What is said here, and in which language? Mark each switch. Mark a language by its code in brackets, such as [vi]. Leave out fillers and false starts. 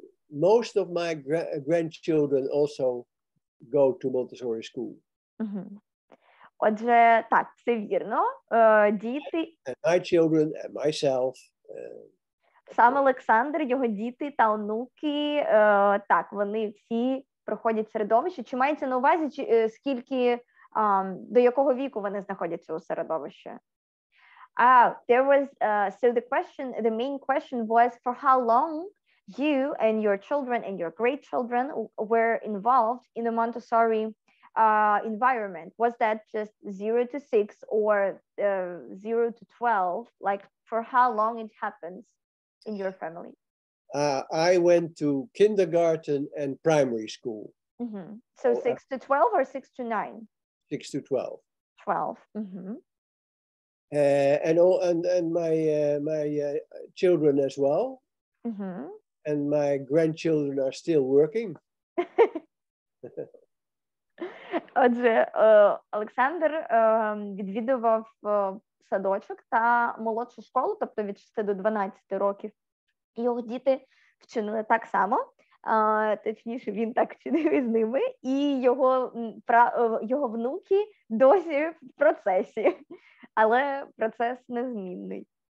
[en] Most of my grandchildren also go to Montessori school. [uk] Отже, так, це вірно. Діти, [en] And my children and myself. [uk] Сам Олександр, його діти та онуки, так, вони всі проходять середовище. Чи мається на увазі, скільки, до якого віку вони знаходяться у середовищі? [en] There was, so the main question was for how long you and your children and your great children were involved in the Montessori environment. Was that just 0 to 6 or 0 to 12? Like for how long it happens in your family? I went to kindergarten and primary school. So 6 to 12 or 6 to 9? 6 to 12. 12. And my children as well. And my grandchildren are still working. [uk] Отже, Олександр відвідував садочок та молодшу школу, тобто від 6 до 12 років. Його діти вчинили так само, точніше, він так вчинив із ними, і його внуки досі в процесі, але процес незмінний.